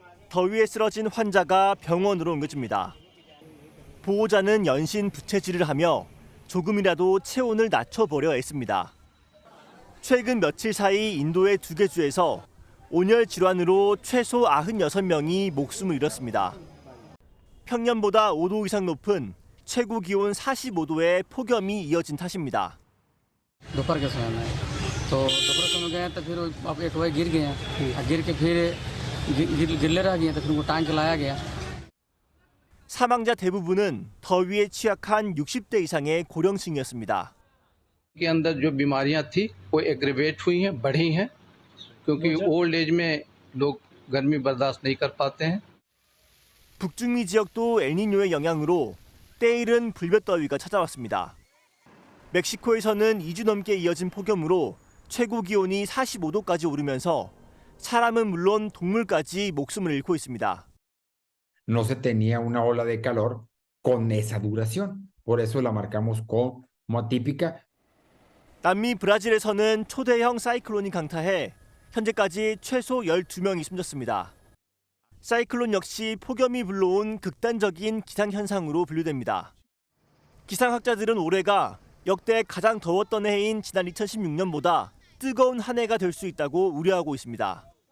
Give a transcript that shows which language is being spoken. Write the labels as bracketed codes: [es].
[ko] 더위에 쓰러진 환자가 병원으로 옮겨집니다. 보호자는 연신 부채질을 하며 조금이라도 체온을 낮춰보려 애씁니다. 최근 며칠 사이 인도의 2개 주에서 온열 질환으로 최소 96명이 목숨을 잃었습니다. 평년보다 5도 이상 높은 최고 기온 45도의 폭염이 이어진 탓입니다. [hi] दोपहर के समय में तो दोपहर समय गए तो फिर आप एक बार गिर गए गिर के फिर गिरले रह गए तो फिर उनको टांग के लाया गया। [ko] 사망자 대부분은 더위에 취약한 60대 이상의 고령층이었습니다. [hi] के अंदर जो बीमारियां थी वो एग्रेवेट हुई हैं, बढ़ी हैं, क्योंकि ओल्ड एज में लोग गर्मी बर्दाश्त नहीं कर पाते हैं। [ko] 북중미 지역도 엘니뇨의 영향으로 때이른 불볕더위가 찾아왔습니다. 멕시코에서는 2주 넘게 이어진 폭염으로 최고 기온이 45도까지 오르면서 사람은 물론 동물까지 목숨을 잃고 있습니다. [es] No se tenía una ola de calor con esa duración. Por eso la marcamos como atípica. [ko] 남미 브라질에서는 초대형 사이클론이 강타해 현재까지 최소 12명이 숨졌습니다. 사이클론 역시 폭염이 불러온 극단적인 기상현상으로 분류됩니다. 기상학자들은 올해가 역대 가장 더웠던 해인 지난 2016년보다 뜨거운 한 해가 될 수 있다고 우려하고 있습니다.